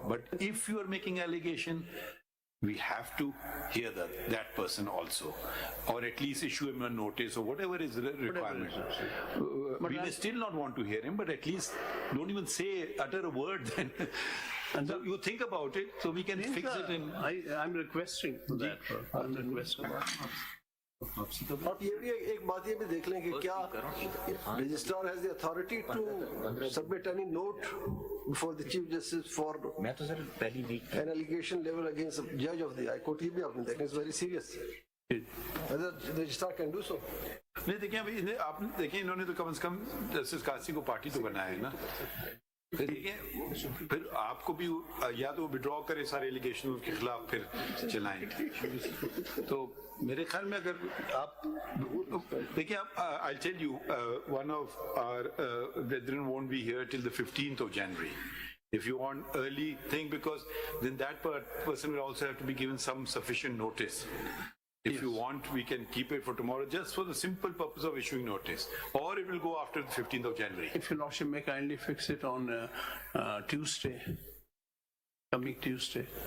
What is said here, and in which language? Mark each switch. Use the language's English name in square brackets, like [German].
[English] But if you are making allegation, we have to hear that person also, or at least issue him a notice or whatever is the requirement. We may still not want to hear him, but at least don't even utter a word then. And so you think about it, so we can fix it. I'm requesting that. I'm requesting. [Hindi] आप ये भी एक बात ये भी देख लें कि क्या [English] registrar has the authority to submit any note before the chief justice for [Hindi] मैं तो सर पहली week [English] N allegation level against जज of the high court, [Hindi] ये भी आपने देखा, [English] It's very serious, registrar can do so. [Hindi] नहीं देखिए अभी आपने देखिए इन्होंने तो कम से कम जस्टिस कासी को पार्टी तो बनाया है ना, फिर आपको भी या तो विड्रॉ करे सारे एलिगेशन उसके खिलाफ फिर चलाएं। तो मेरे ख्याल में अगर आप देखिए आप [English] I tell you one of our brethren won't be here till the 15th of January. If you want early thing, because then that person will also have to be given some sufficient notice. If you want, we can keep it for tomorrow, just for the simple purpose of issuing notice. Or it will go after the 15th of January. If you Lordship may kindly fix it on Tuesday, coming Tuesday.